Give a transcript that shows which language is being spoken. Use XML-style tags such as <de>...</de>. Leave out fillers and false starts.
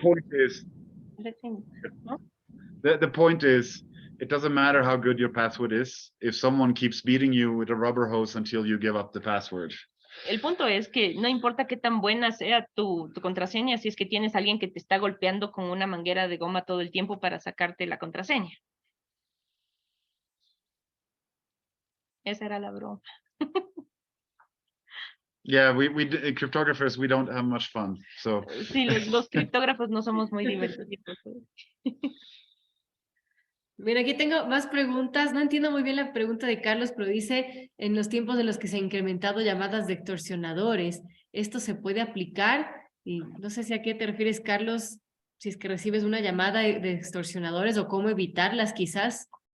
<en>point is, the point is, it doesn't matter how good your password is if someone keeps beating you with a rubber hose until you give up the password.</en> <es>El punto es que no importa qué tan buena sea tu contraseña, si es que tienes a alguien que te está golpeando con una manguera de goma todo el tiempo para sacarte la contraseña. Esa era la broma.</es> <en>Yeah, cryptographers, we don't have much fun. So</en> <es>Sí, los criptógrafos no somos muy divertidos. Mira, aquí tengo más preguntas. No entiendo muy bien la pregunta de Carlos, pero dice, en los tiempos en los que se han incrementado llamadas de extorsionadores, ¿esto se puede aplicar? Y no sé si a qué te refieres, Carlos, si es que recibes una llamada de extorsionadores o cómo evitarlas quizás.</es>